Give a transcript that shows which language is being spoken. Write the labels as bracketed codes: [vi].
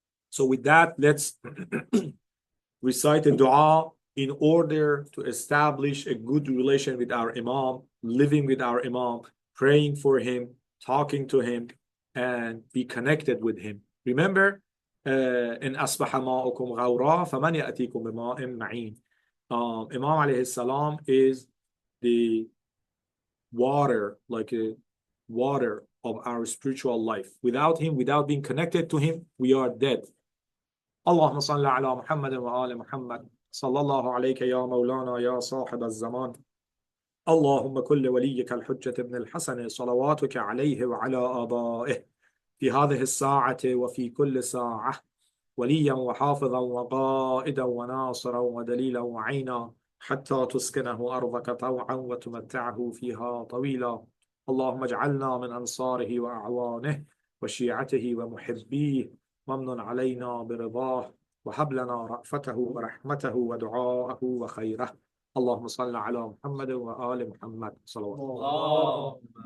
[en] So with that, let's recite a dua in order to establish a good relation with our Imam, living with our Imam, praying for him, talking to him, and be connected with him. Remember, in [ar] أصبح ماؤكم غورا فمن يأتيكم بماء معين. [en] Imam alayhi salam is the water, like a water of our spiritual life. Without him, without being connected to him, we are dead. [ar] اللهم صل على محمد وآل محمد صلى الله عليك يا مولانا يا صاحب الزمان اللهم كل وليك الحجة ابن الحسن صلواتك عليه وعلى آبائه في هذه الساعة وفي كل ساعة وليا وحافظا وقائدا وناصرا ودليلا وعينا حتى تسكنه أرضك طوعا وتمتعه فيها طويلا اللهم اجعلنا من أنصاره وأعوانه وشيعته ومحبيه وامن علينا برضاه وهب لنا رأفته ورحمته ودعاءه وخيره اللهم صل على محمد وآل محمد صلوات الله